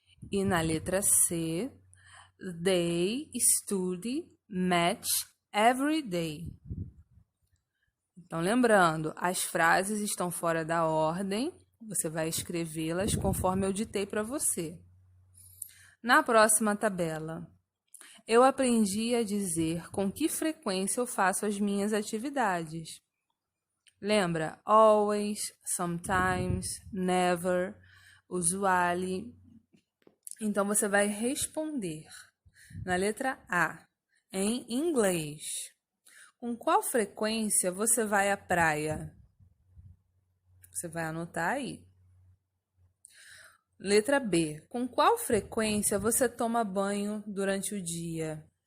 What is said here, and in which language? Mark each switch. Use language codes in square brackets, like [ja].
[pt] E na letra C, [en] they study math every day. [pt] Então, lembrando, as frases estão fora da ordem, você vai escrevê-las conforme eu ditei para você. Na próxima tabela, eu aprendi a dizer com que frequência eu faço as minhas atividades. Lembra? [en] Always, sometimes, never, usually. [pt] Então, você vai responder na letra A, em inglês. Com qual frequência você vai à praia? Você vai anotar aí. Letra B, com qual frequência você toma banho durante o dia?